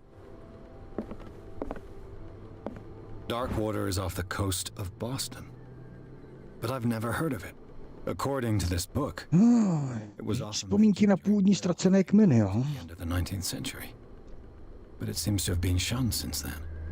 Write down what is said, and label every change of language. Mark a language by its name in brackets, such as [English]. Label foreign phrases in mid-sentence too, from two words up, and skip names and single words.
[English] Darkwater is off the coast of Boston. But I've never heard of it. According to this book, it was often [Czech] Vzpomínky na původní ztracené kmeny, jo? [English] at the end of the 19th century. But it seems to have been shunned since then.